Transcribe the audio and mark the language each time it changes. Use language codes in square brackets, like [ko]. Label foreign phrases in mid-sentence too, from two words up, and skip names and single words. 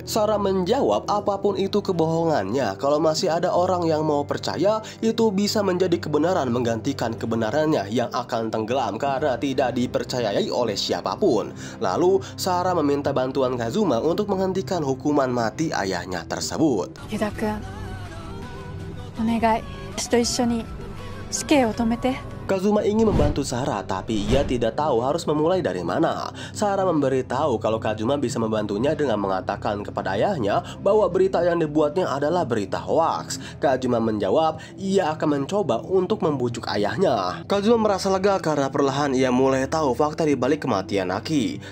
[id] Sara menjawab apapun itu kebohongannya. Kalau masih ada orang yang mau percaya, itu bisa menjadi kebenaran menggantikan kebenarannya yang akan tenggelam karena tidak dipercayai oleh siapapun. Lalu Sara meminta bantuan Kazuma untuk menghentikan hukuman mati ayahnya tersebut. [ja] ユダ君お願い私と一緒に死刑を止めて [id] Kazuma ingin membantu Sara, tapi ia tidak tahu harus memulai dari mana. Sara memberitahu kalau Kazuma bisa membantunya dengan mengatakan kepada ayahnya bahwa berita yang dibuatnya adalah berita hoaks. Kazuma menjawab ia akan mencoba untuk membujuk ayahnya. Kazuma merasa lega karena perlahan ia mulai tahu fakta di balik kematian Aki.